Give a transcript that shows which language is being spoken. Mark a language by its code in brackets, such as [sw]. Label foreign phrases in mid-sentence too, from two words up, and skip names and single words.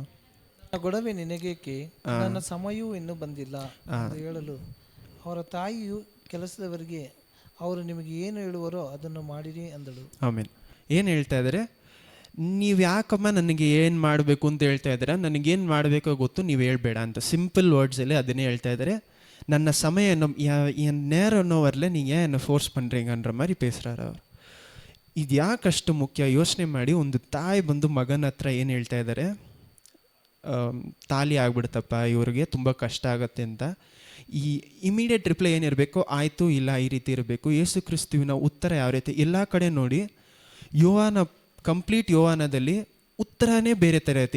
[kn] ನನ್ನ ಗೊಡವೆ ನಿನಗೇಕೆ, ನನ್ನ ಸಮಯವೂ ಇನ್ನೂ ಬಂದಿಲ್ಲ ಅಂತ ಹೇಳಲು ಅವರ ತಾಯಿಯು ಕೆಲಸದವರಿಗೆ, ಅವರು ನಿಮಗೆ ಏನು ಹೇಳುವರೋ ಅದನ್ನು ಮಾಡಿರಿ ಅಂದಳು. ಆಮೇಲೆ ಏನು ಹೇಳ್ತಾ ಇದ್ದಾರೆ? ನೀವು ಯಾಕಮ್ಮ ನನಗೆ ಏನು ಮಾಡಬೇಕು ಅಂತ ಹೇಳ್ತಾ ಇದ್ದೀರಾ? ನನಗೇನು ಮಾಡಬೇಕೋ ಗೊತ್ತು, ನೀವು ಹೇಳ್ಬೇಡ ಅಂತ [en] simple wordsಲ್ಲಿ [kn] ಅದನ್ನೇ ಹೇಳ್ತಾ ಇದ್ದಾರೆ. ನನ್ನ ಸಮಯ ನೇರನೋ ವರಲೆ [ta] நீங்கள் என்னை ஃபோர்ஸ் பண்ணுறீங்கன்ற மாதிரி பேசுகிறாரு அவர். [kn] ಇದು ಯಾಕಷ್ಟು ಮುಖ್ಯ ಯೋಚನೆ ಮಾಡಿ. ಒಂದು ತಾಯಿ ಬಂದು ಮಗನ ಹತ್ರ ಏನು ಹೇಳ್ತಾ ಇದ್ದಾರೆ? ತಾಲಿ ಆಗ್ಬಿಡ್ತಪ್ಪ ಇವ್ರಿಗೆ, ತುಂಬ ಕಷ್ಟ ಆಗುತ್ತೆ ಅಂತ. ಈ [en] immediate reply [kn] ಏನಿರಬೇಕು? ಆಯಿತು, ಇಲ್ಲ, ಈ ರೀತಿ ಇರಬೇಕು. ಯೇಸು ಕ್ರಿಸ್ತುವಿನ ಉತ್ತರ ಯಾವ ರೀತಿ? ಎಲ್ಲ ಕಡೆ ನೋಡಿ, ಕಂಪ್ಲೀಟ್ ಯೋಹಾನದಲ್ಲಿ ಉತ್ತರನೇ ಬೇರೆ ಥರ ಇರುತ್ತೆ.